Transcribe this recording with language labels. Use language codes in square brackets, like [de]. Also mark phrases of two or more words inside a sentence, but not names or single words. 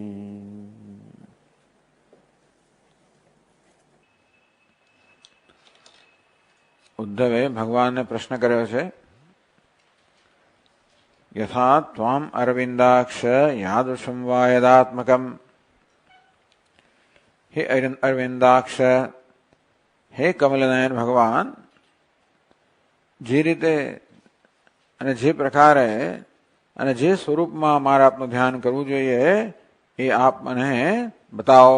[gu] ઉદ્ધવે ભગવાન ને પ્રશ્ન કર્યો છે [sa] यथा त्वाम अरविंदाक्ष यादृशं वा यदात्मकम् [gu] હે અરવિંદાક્ષ, હે કમલનયન ભગવાન, જે રીતે અને જે પ્રકારે અને જે સ્વરૂપમાં મારે આપનું ધ્યાન કરવું જોઈએ એ આપ મને બતાવો.